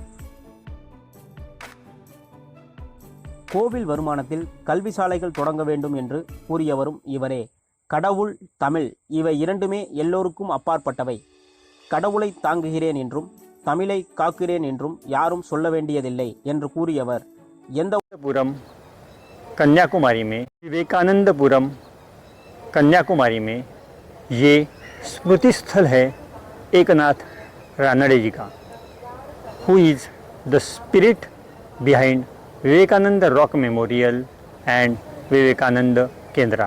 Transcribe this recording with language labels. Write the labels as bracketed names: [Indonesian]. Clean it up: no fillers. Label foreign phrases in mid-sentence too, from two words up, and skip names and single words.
[Tamil] கோவில் வருமானத்தில் கல்வி சாலைகள் தொடங்க வேண்டும் என்று கூறியவரும் இவரே. கடவுள், தமிழ் இவை இரண்டுமே எல்லோருக்கும் அப்பாற்பட்டவை. கடவுளை தாங்குகிறேன் என்றும் தமிழை காக்கிறேன் என்றும் யாரும் சொல்ல வேண்டியதில்லை என்று கூறியவர். எந்த [Hindi] कन्याकुमारी में विवेकानंदपुरम कन्याकुमारी में ये स्मृति स्थल है एकनाथ रानडे जी का, [English] who is the spirit behind Vivekananda Rock Memorial and Vivekananda Kendra.